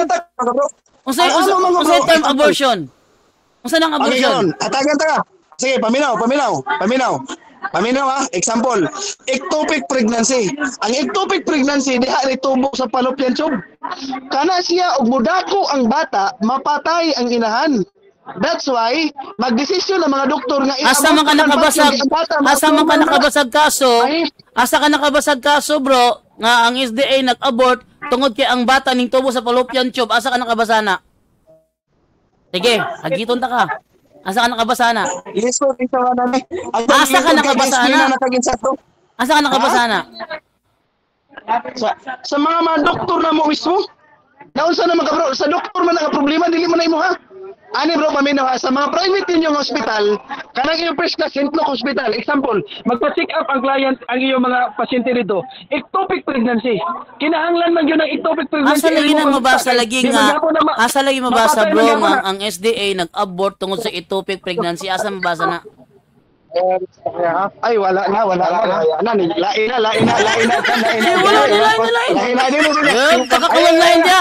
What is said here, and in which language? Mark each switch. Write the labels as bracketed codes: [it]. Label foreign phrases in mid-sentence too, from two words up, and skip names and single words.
[ceb] Unsay term abortion? Unsa nang abortion? Atagan ta. Sige, paminaw ha, example, [en] ectopic pregnancy. [ceb] Ang [en] ectopic pregnancy [ceb] diha ni tubo sa [en] fallopian tube. [ceb] Kana siya og mudako ang bata, mapatay ang inahan. [en] That's why [ceb] magdesisyon ang mga doktor nga asa man ka nakabasag kaso bro nga ang SDA nag-abort tungod kay ang bata ning tubo sa [en] fallopian tube. [ceb] Asa ka nakabasana? Sige, agiton ta ka. Asa ka nakabasana? Asa ka nakabasana? Asa ka nakabasana? Sa mga doktor na mo mismo. Naunsa na mga bro, sa doktor man ang problema dili man na imo ha. Ani bro, paminaw ha, sa mga private ninyong hospital, kanang iyong [en] first class [ceb] St. Luke Hospital, example, magpa- [en] check up [ceb] ang client, ang iyong mga pasyente dito, [en] ectopic pregnancy. [ceb] Kinahanglan man yun ang [en] ectopic pregnancy. [ceb] Asa lagi mabasa bro, ang SDA nag-abort tungod sa [en] ectopic pregnancy, [ceb] asa mabasa na? Ay, wala na. Lain na. Kakakawan lain niya.